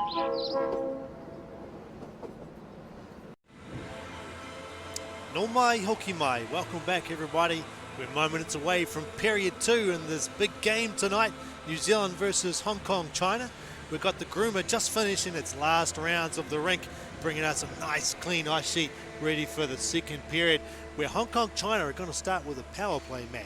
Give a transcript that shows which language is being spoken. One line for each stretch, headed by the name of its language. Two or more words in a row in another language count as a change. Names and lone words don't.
Māori: No mai, hoki mai.
English: Welcome back, everybody. We're moments away from period 2 in this big game tonight. New Zealand versus Hong Kong, China. We've got the groomer just finishing its last rounds of the rink, bringing out some nice, clean ice sheet ready for the second period, where Hong Kong, China are going to start with a power play, Matt.